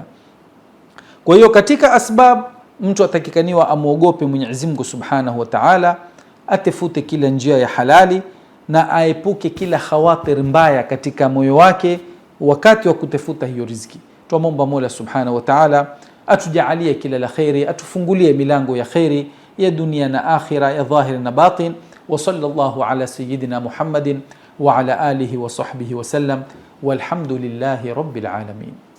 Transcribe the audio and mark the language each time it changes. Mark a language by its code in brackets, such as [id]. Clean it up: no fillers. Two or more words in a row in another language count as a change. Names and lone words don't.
[sw] Kwa hiyo katika asbab mtu atakikaniwa amuogope Mwenyezi Mungu [ar] سبحانه وتعالى, [sw] atafute kila njia ya halali na aepuke kila khawatir mbaya katika moyo wake wakati wa kutafuta hiyo riziki. Tuomba Mola [ar] سبحانه وتعالى [sw] atujalie kila la khairi, atufungulie milango ya khairi ya dunia na akhira, ya dhahir na batin. [ar] وصلى الله على سيدنا محمد وعلى آله وصحبه وسلم والحمد لله رب العالمين.